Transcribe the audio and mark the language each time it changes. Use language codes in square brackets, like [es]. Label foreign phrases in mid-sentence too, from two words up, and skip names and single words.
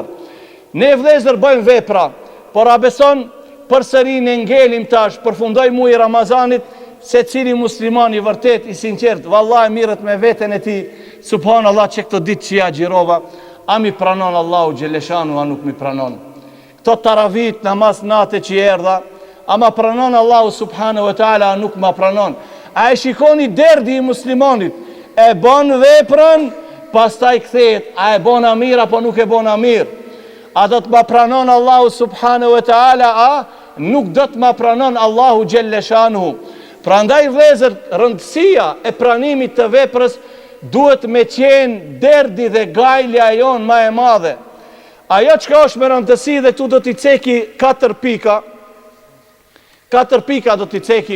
[sq] Ne vëllezër bëjmë vepra, por a beson përsëri ne ngelim tash, përfundoj muaji i Ramazanit, se cili musliman i vërtet, i sinqert, vallahi mirët me veten e tij, subhanallahu që këtë ditë që ja xhirova, a mi pranon Allahu gjelleshanu, a nuk mi pranon. Këto taravit, namaz natë që erdha, a ma pranon Allahu [ar] سبحانه وتعالى, [sq] a nuk ma pranon. A e shikoni derdi i muslimanit, e bon veprën, pastaj kthehet, a e bona mirë apo nuk e bona mirë. A do të ma pranon Allahu [ar] سبحانه وتعالى, [sq] a nuk do të ma pranon Allahu gjelleshanu. Prandaj vëllezër, rëndësia e pranimit të veprës duhet me qenë derdi dhe gajlja jonë ma e madhe. Ajo çka është me rëndësi dhe tu do t'i ceki 4 pika. 4 pika do t'i ceki.